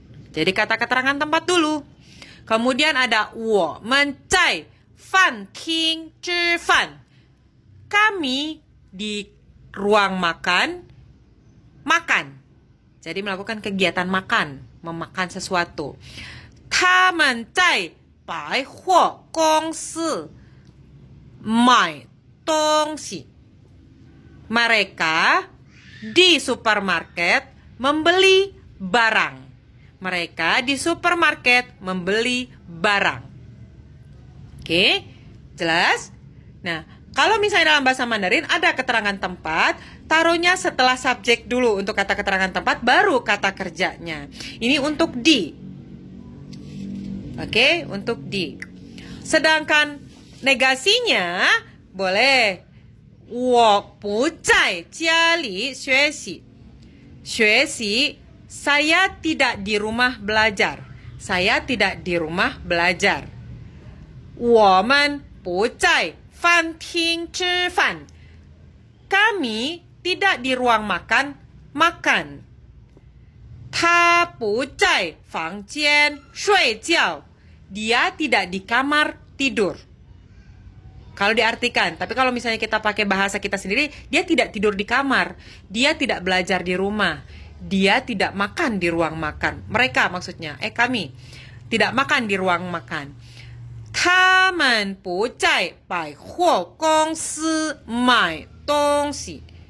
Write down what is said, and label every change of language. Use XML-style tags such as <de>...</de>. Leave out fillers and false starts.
<id>Jadi kata keterangan tempat dulu. Kemudian ada</id> <zh>我们在饭厅吃饭,</zh> <id>kami di ruang makan, makan. Jadi melakukan kegiatan makan, memakan sesuatu.</id> <zh>他们在百货公司买东西.</zh> <id>Mereka di supermarket membeli barang. Mereka di supermarket membeli barang. Oke, jelas? Nah, kalau misalnya dalam bahasa Mandarin ada keterangan tempat, taruhnya setelah subjek dulu untuk kata keterangan tempat, baru kata kerjanya. Ini untuk di. Oke, untuk di. Sedangkan negasinya boleh</id> <zh>我不在家里学习.</zh> <id>学习, saya tidak di rumah belajar. Saya tidak di rumah belajar.</id> <zh>我们不在饭厅吃饭.</zh> <id>Kami tidak di ruang makan, makan.</id> <zh>他不在房间睡觉.</zh> <id>Dia tidak di kamar tidur. Kalau diartikan, tapi kalau misalnya kita pakai bahasa kita sendiri, dia tidak tidur di kamar, dia tidak belajar di rumah, dia tidak makan di ruang makan. Mereka maksudnya, kami tidak makan di ruang makan.</id> <zh>他们不在百货公司买东西.</zh>